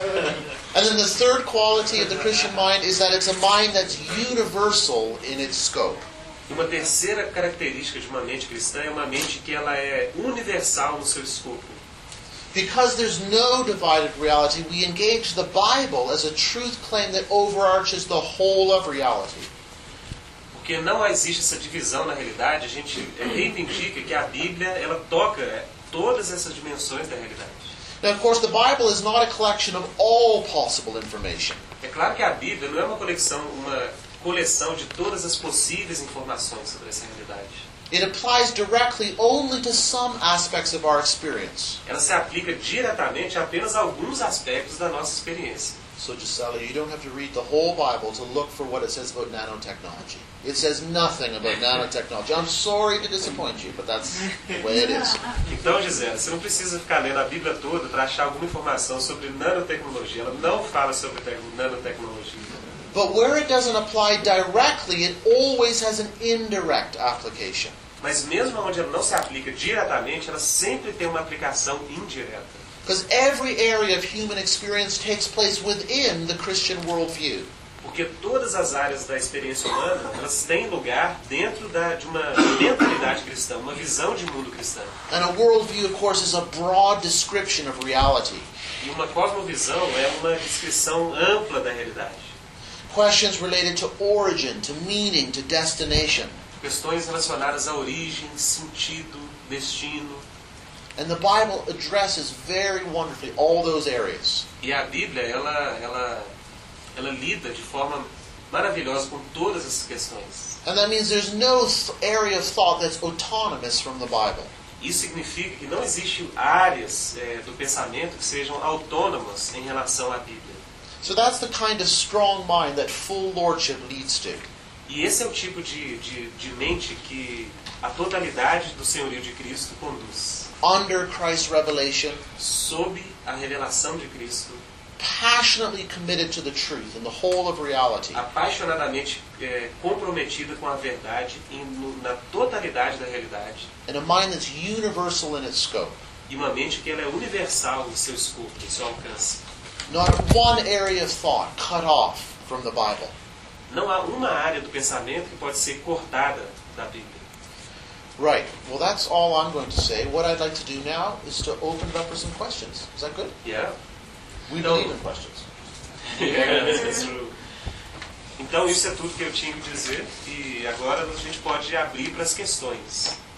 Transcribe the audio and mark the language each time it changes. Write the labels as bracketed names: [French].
[English] And then the third quality of the Christian mind is that it's a mind that's universal in its scope. [Portuguese] E uma terceira característica de uma mente cristã é uma mente que ela é universal no seu escopo. [English] Because there's no divided reality, we engage the Bible as a truth claim that overarches the whole of reality. [Portuguese] Porque não existe essa divisão na realidade, a gente reivindica que a Bíblia, ela toca todas essas dimensões da realidade. [English] Now, of course, the Bible is not a collection of all possible information. [Portuguese] É claro que a Bíblia não é uma coleção de todas as possíveis informações sobre essa realidade. [English] It applies directly only to some aspects of our experience. [Portuguese] Ela se aplica diretamente a apenas alguns aspectos da nossa experiência. [English] So, Gisela, you don't have to read the whole Bible to look for what it says about nanotechnology. It says nothing about nanotechnology. I'm sorry to disappoint you, but that's the way it is. [Portuguese] Então, Gisela, você não precisa ficar lendo a Bíblia toda para achar alguma informação sobre nanotecnologia. Ela não fala sobre nanotecnologia. [English] But where it doesn't apply directly, it always has an indirect application. [Portuguese] Mas mesmo onde ela não se aplica diretamente, ela sempre tem uma aplicação indireta. [English] Because every area of human experience takes place within the Christian worldview. [Portuguese] Porque todas as áreas da experiência humana, elas têm lugar dentro de uma mentalidade cristã, uma visão de mundo cristão. [English] And a worldview, of course, is a broad description of reality. [Portuguese] E uma cosmovisão é uma descrição ampla da realidade. [English] Questions related to origin, to meaning, to destination. [Portuguese] Questões relacionadas à origem, sentido, destino. [English] And the Bible addresses very wonderfully all those areas. [Portuguese] E a Bíblia, ela lida de forma maravilhosa com todas essas questões. [English] And that means there's no area of thought that's autonomous from the Bible. [Portuguese] Isso significa que não existem áreas do pensamento que sejam autônomas em relação à Bíblia. [English] So that's the kind of strong mind that full lordship leads to. [Portuguese] E esse é o tipo de mente que a totalidade do senhorio de Cristo conduz. [English] Under Christ's revelation, [Portuguese] sob a revelação de Cristo, [English] passionately committed to the truth and the whole of reality. [Portuguese] Apaixonadamente comprometida com a verdade na totalidade da realidade. [English] And a mind that's universal in its scope. [Portuguese] E uma mente que ela é universal em seu escopo, em seu alcance. [English] Not one area of thought cut off from the Bible. [Portuguese] Não há uma área do pensamento que pode ser cortada da Bíblia. [English] Right. Well, that's all I'm going to say. What I'd like to do now is to open it up for some questions. Is that good? Yeah. We believe in questions. Yeah, that's true. [Portuguese] Então, isso é tudo que eu tinha que dizer. E agora a gente pode abrir para as questões.